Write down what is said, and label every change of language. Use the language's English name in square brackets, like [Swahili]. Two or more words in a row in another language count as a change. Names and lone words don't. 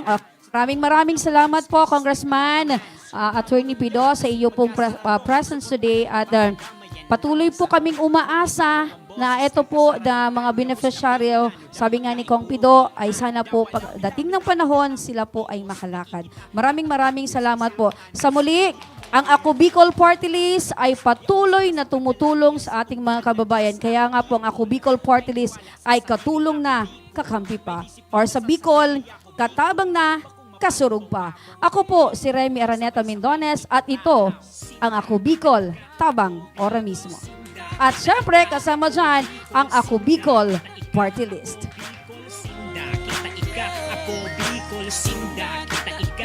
[Filipino] Maraming salamat po, Congressman Attorney Pido, sa iyo pong [English] presence today [Filipino] at patuloy po kaming umaasa na ito po na mga beneficiaryo, sabi nga ni Kong Pido, ay sana po pagdating ng panahon sila po ay makalakad. Maraming salamat po. Sa muli, ang Ako Bicol Party List ay patuloy na tumutulong sa ating mga kababayan. Kaya nga po ang Ako Bicol Party List ay katulong na, kakampi pa. [Bikol] Or sa Bicol, katabang na, kasurog pa. [Filipino] Ako po si Remy Araneta Mendones at ito ang Ako Bicol, tabang ora mismo. At syempre kasama dyan ang Ako Bicol Party List. [Bikol] Ako Bicol Sinda, kita ika.